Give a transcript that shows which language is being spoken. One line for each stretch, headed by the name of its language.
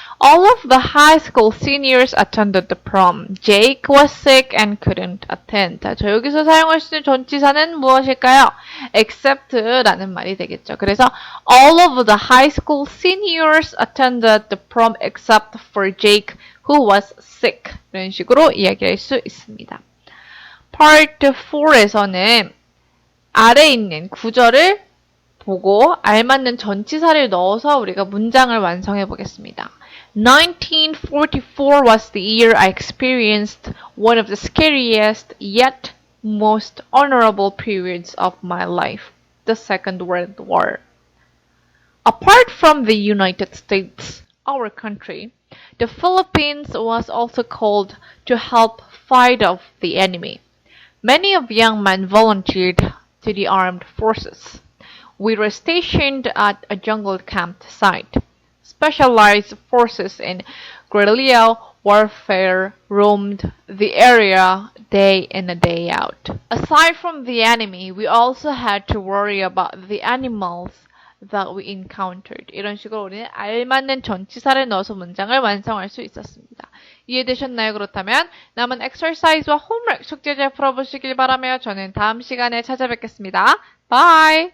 English: All of the high school seniors attended the prom. Jake was sick and couldn't attend.
Korean: 자, 여기서 사용할 수 있는 전치사는 무엇일까요? except라는 말이 되겠죠. 그래서
English: all of the high school seniors attended the prom except for Jake who was sick.
Korean: 이런 식으로 이야기할 수 있습니다. Part 4에서는 아래 있는 구절을 보고 알맞는 전치사를 넣어서 우리가 문장을 완성해 보겠습니다.
English: 1944 was the year I experienced one of the scariest yet most honorable periods of my life, the Second World War. Apart from the United States, our country, the Philippines was also called to help fight off the enemy. Many of young men volunteered to the armed forces. We were stationed at a jungle camp site. Specialized forces in guerrilla warfare roamed the area day in and day out. Aside from the enemy, we also had to worry about the animals that we encountered.
Korean: 이런 식으로 우리는 알맞는 전치사를 넣어서 문장을 완성할 수 있었습니다. 이해되셨나요? 그렇다면 남은 exercise와 homework 숙제 잘 풀어보시길 바라며 저는 다음 시간에 찾아뵙겠습니다. Bye!